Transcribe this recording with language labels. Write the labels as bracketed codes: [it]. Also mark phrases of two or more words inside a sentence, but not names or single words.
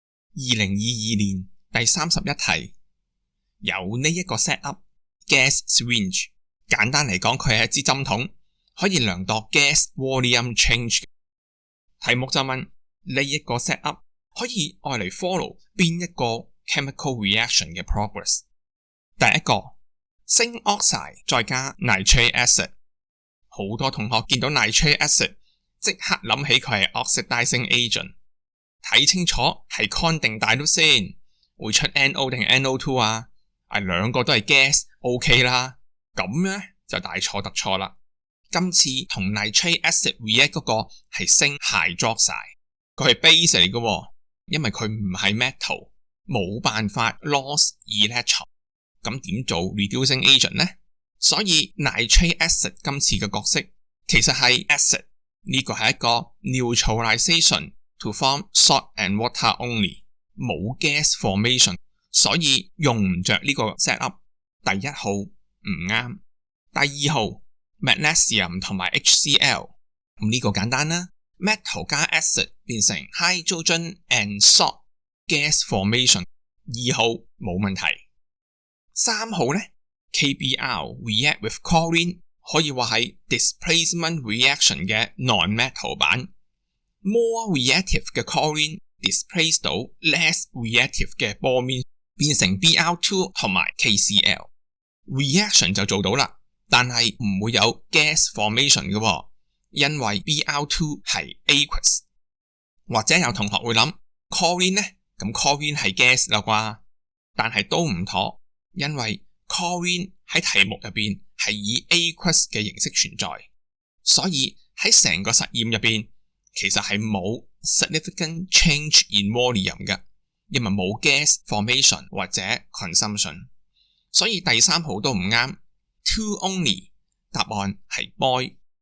[yue] 2022 年第31題，有呢一個 [en] setup gas syringe， [yue] 簡單嚟講佢係一支針筒，可以量度 [en] gas volume change。 [yue] 題目就問呢一個 setup 可以愛嚟 follow 邊一個 [en] chemical reaction [yue] 嘅 progress。第一個 [en] zinc oxide [yue] 再加 [en] nitric acid， [yue] 好多同學見到 [en] nitric acid [yue] 即刻諗起佢係 [en] oxidizing agent， [yue] 睇清楚係 con 定 dilute先，會出 NO 定 NO2 啊？兩個都係 [en] gas OK [yue] 啦，咁呢就大錯特錯啦。今次同 [en] nitric acid [yue] react 嗰個係 [en] zinc hydroxide， [yue] 佢係 base 嚟嘅，因為佢唔係 metal， 冇辦法 [en] loss electron， [yue] 咁點做 [en] reducing agent [yue] 呢？所以 [en] nitric acid [yue] 今次嘅角色其實係 acid， 呢個係一個 [en] neutralization to form salt and water only， [yue] 冇 [en] gas formation， [yue] 所以用唔着呢個 setup。第一號唔啱。第二號 magnesium 同埋 HCl， 咁呢個簡單啦， metal 加 acid 變成 [en] hydrogen and salt gas formation， [yue] 2 號冇問題。3號呢 [en] KBr react with chlorine， [yue] 可以話係 [en] displacement reaction [yue] 嘅 non-metal 版， [en] more reactive [yue] 嘅 [en] chlorine displace [yue] 到 [en] less reactive [yue] 嘅 bromine， 變成 Br2 同埋 KCl， reaction 就做到啦，但係唔會有 [en] gas formation [yue] 嘅，因為 Br2 係 aqueous。或者有同學會諗 chlorine 呢，咁 chlorine 係 gas 啦啩，但係都唔妥，因為 chlorine 喺題目入邊係以 aqueous 嘅形式存在，所以喺成個實驗入邊其實係冇 [en] significant change in volume [yue] 嘅，因為冇 [en] gas formation [yue] 或者 consumption， 所以第3號都唔啱。 [en] Two only， [yue] 答案係 boy。